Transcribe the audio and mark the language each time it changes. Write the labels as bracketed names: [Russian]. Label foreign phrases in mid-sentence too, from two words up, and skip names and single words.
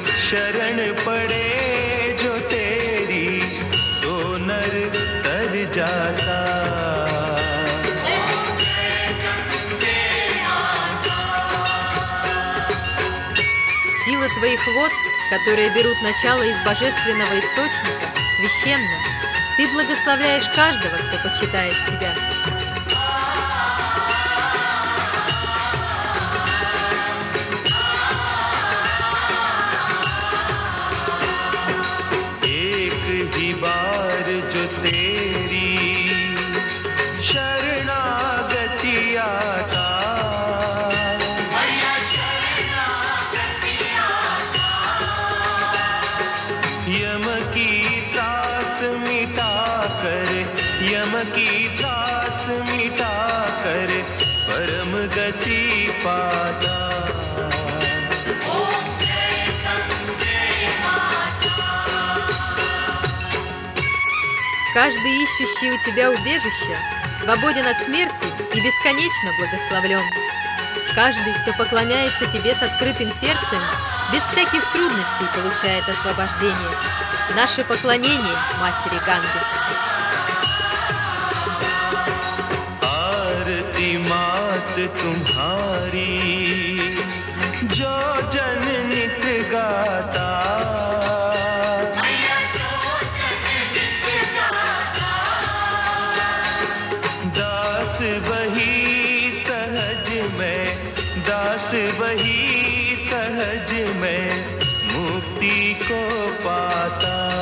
[Hindi] शरण पड़े जो तेरी सो नर तर जाता। [Russian] Сила твоих вод, которые берут начало из божественного источника, священна. Ты благословляешь каждого, кто почитает тебя. [Hindi] एक ही बार जो तेरी शरणागति आता, यम की त्रास मिटा कर, यम की त्रास मिटा कर परम गति पाता। [Russian] Каждый ищущий у тебя убежище свободен от смерти и бесконечно благословлен. Каждый, кто поклоняется тебе с открытым сердцем, без всяких трудностей получает освобождение. Наше поклонение Матери Ганге. [Hindi] आरती मात तुम्हारी जो जन नित गाता, दास वही सहज में, दास वही सहज में मुक्ति को पाता।